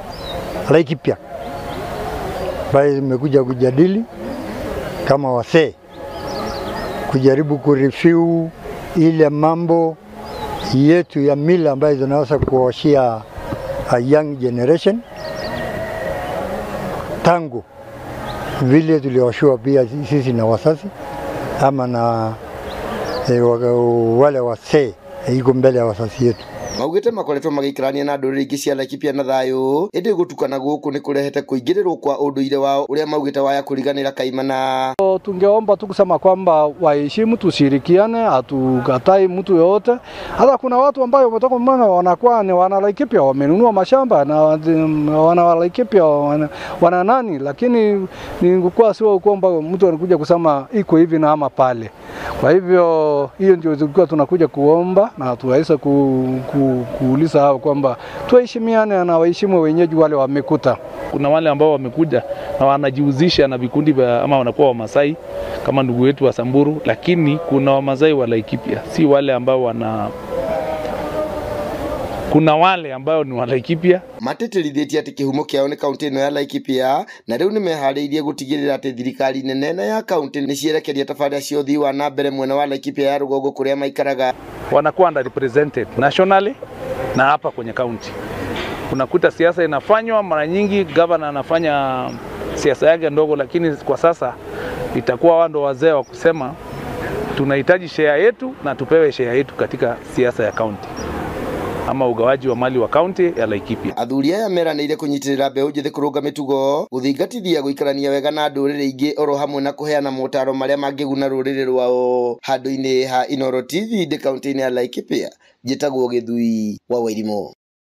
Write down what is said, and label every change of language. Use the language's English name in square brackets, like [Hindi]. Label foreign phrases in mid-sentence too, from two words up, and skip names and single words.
[Swahili] Bali nimekuja kujadili kama wasee, kujaribu kureview ile mambo yetu ya mila ambayo zinaweza kuoshia [English] a young generation [Swahili] tangu vile tulioshua pia sisi na wasasi ama na wale wasee iko mbele ya wasasi yetu. [Kikuyu] Maugite makoretwo magikarania na nduriri ingi cia Laikipia na thayu indi gutukana guku ni kurehete kuingirirwo kwa unduire wao uria maugite waya kuriganira kaimana. [Swahili] Tungeomba tu kusema kwamba waheshimu, tushirikiane, hatukatai mtu yote. Hata kuna watu ambao wametoka mbona wanakuwa ni wana Laikipia, wamenunua mashamba na wana Laikipia wana nani, lakini ningekuwa sio kwamba mtu anakuja kusema iko hivi na ama pale. Kwa hivyo hiyo ndio tulikuwa tunakuja kuomba na tuweza kuuliza hao kwamba tuheshimiane na waheshimu wenyeji wale wamekuta. Kuna wale ambao wamekuja na wanajihusisha na vikundi ama wanakuwa Wamasai kama ndugu wetu wa Samburu, lakini kuna Wamasai wa Laikipia, si wale ambao kuna wale ambao ni wa Laikipia. [Kikuyu] Mateterithitie ati kihumo kiao ni kaunti ino ya Laikipia na riu ni mehariirie gutigirira ati thirikari nene na ya kaunti ni cierekeria tabarĩra cia ũthii wa na mbere mwena wa Laikipia ya rũgongo kuria maikaraga. [Swahili] Wanakuwa [English] underrepresented nationally [Swahili] na hapa kwenye kaunti. Unakuta siasa inafanywa mara nyingi, governor anafanya siasa yake ndogo, lakini kwa sasa itakuwa wao ndo wazee wa kusema tunahitaji share yetu na tupewe share yetu katika siasa ya kaunti ama ugawaji wa mali wa kaunti ya Laikipia. [Kikuyu] Athuri aya meranĩire kunyitirira mbeũ njithi kurunga mitugo, guthingatithia guikarania wega na ndũrĩrĩ ingĩ oro hamwe na kuheana motaro maria mangĩguna rũrĩrĩ rwao. Handũ-inĩ ha Inooro TV kaunti-inĩ ya Laikipia, njĩtagwo Gĩthui wa Wairimũ.